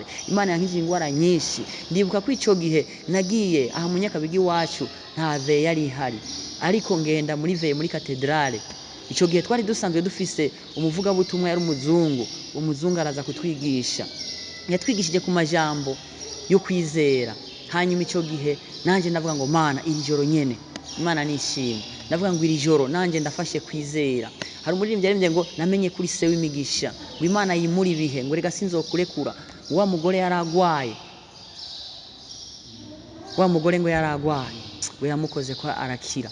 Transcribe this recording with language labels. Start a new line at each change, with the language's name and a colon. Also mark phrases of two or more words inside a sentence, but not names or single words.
Rundi: Imana yankije ingwara nyinshi. Ndibuka ko ico gihe nagiye aha mu Nyakabigi wacu nta ve yari ihari, ariko ngenda muri ve muri katedrale. Ico gihe twari dusanzwe dufise umuvuga butumwa yari umuzungu araza kutwigisha, yatwigishije ku majambo yo kwizera.
Kinyarwanda: hanyuma icyo gihe nanjye ndavuga ngo mana iri joro nyene Imana nishimye ndavuga ngo iri joro nanjye ndafashe kwizera.
Rundi: Hari umuririmbyi yaririmbye ngo namenye kuri se w'imigisha ngo Imana yimura ibihe ngo rega sinzokurekura. Wa mugore yaragwaye, wa mugore ngo yaragwaye ngo yamukoze ko arakira.